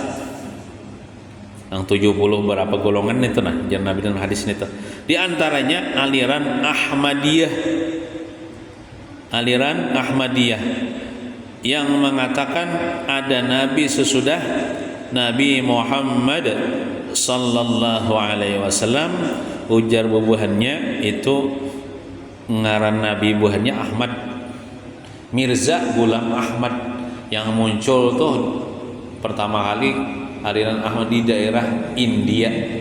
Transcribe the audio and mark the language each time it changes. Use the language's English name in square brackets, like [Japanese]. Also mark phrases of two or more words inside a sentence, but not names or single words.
[Indonesian] Yang 70 berapa golongan itu nah, jangan Nabi dan hadis itu. Di antaranya aliran Ahmadiyah. Aliran Ahmadiyah yang mengatakan ada nabi sesudah Nabi Muhammad [Arabic] صلى الله عليه وسلم. [Banjar] Ujar bubuhannya itu ngaran nabi buhannya Ahmad, Mirza Ghulam Ahmad, [Indonesian] yang muncul tuh pertama kali aliran Ahmad di daerah India.